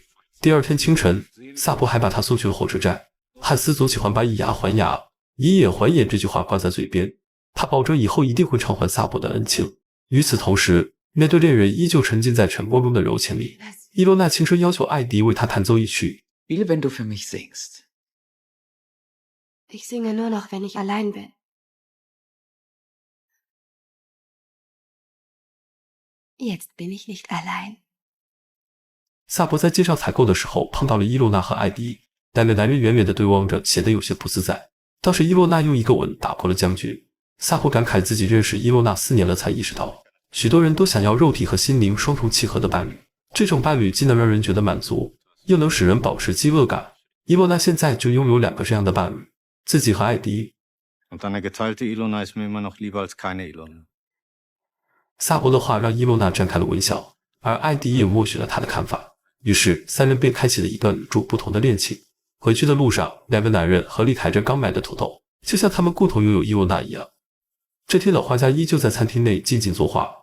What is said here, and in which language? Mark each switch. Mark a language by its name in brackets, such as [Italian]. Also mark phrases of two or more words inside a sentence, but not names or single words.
[Chinese] 第2天清晨，萨博还把他送去了火车站。汉斯总喜欢把以牙还牙，以眼还眼这句话挂在嘴边，他保证以后一定会偿还萨博的恩情。与此同时，面对恋人依旧沉浸在晨光中的柔情里，伊洛娜轻声要求艾迪为她弹奏一曲。 [German] Spiele, wenn du für mich singst. Ich singe nur noch, wenn ich allein bin. Jetzt bin ich nicht allein. [Chinese] 萨博在街上采购的时候碰到了伊洛娜和艾迪，两个男人远远地对望着，显得有些不自在。倒是伊洛娜用一个吻打破了僵局。萨博感慨自己认识伊洛娜4年了，才意识到许多人都想要肉体和心灵双重契合的伴侣，这种伴侣既能让人觉得满足，又能使人保持饥饿感。伊洛娜现在就拥有2个这样的伴侣，自己和艾迪。 [German] Und eine geteilte Ilona ist mir immer noch lieber als keine Ilona. [Chinese] 萨博的话让伊洛娜绽开了微笑，而艾迪也默许了他的看法。于是3人便开启了一段与众不同的恋情。回去的路上，2个男人合力抬着刚买的土豆，就像他们共同拥有伊洛娜一样。这天，老画家依旧在餐厅内静静作画。